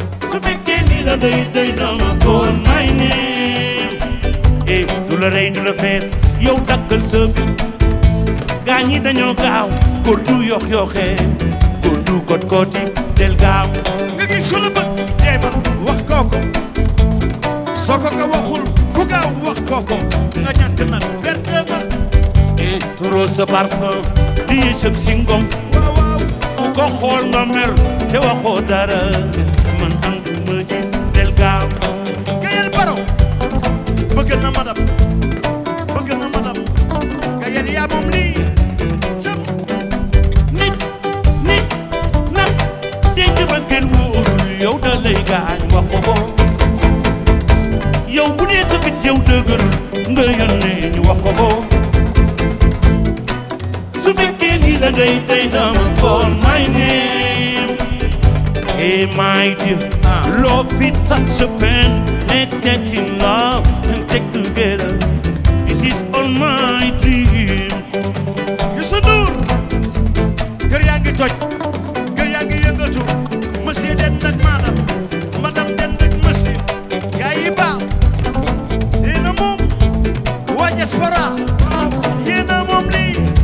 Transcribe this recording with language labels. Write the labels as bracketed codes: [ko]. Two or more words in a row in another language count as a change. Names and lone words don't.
[wo] Su fekkee ni la doy, doy na ma kon may ne. Eh, du la rey, du la fees, yow daggal sa fit. Gaañ yi dañoo gaaw, góor du yox yoxee, góor du kot koti, del gaaw. Nga gis ku la bëgg, jéemal wax kooku. Soo ko ko waxul, ku gaaw wax ko ko, nga ñàkk nag, perte nga. [fr] Et trop ce parfum, [wo] di yësëb si ngom. Waaw, waaw. Ku ko xool nga mer, te waxoo dara. Man am du ma ji del gaaw. Gayel Baro, bëgg na madam, bëgg na madam. Gayel yaa moom lii, cëm. Nit, nit, nag, denc ba kenn wóorul, yow da lay gaañ, wax ko ko. Yow bu dee sa fit yow dëgër, nga yónnee ñu wax ko ko. Su fekkee ni la day, day dama [en] call my name. Hey, my dear, Ah. love is such a pain. Let's get in love and take together. This is all my dream. [wo] Youssou Ndour, kër yaa ngi toj, kër yaa ngi yëngatu. Monsieur den ak madame, madame den ak monsieur. Gaa yi baax, yéen a moom, waa diaspora, yéen a moom lii.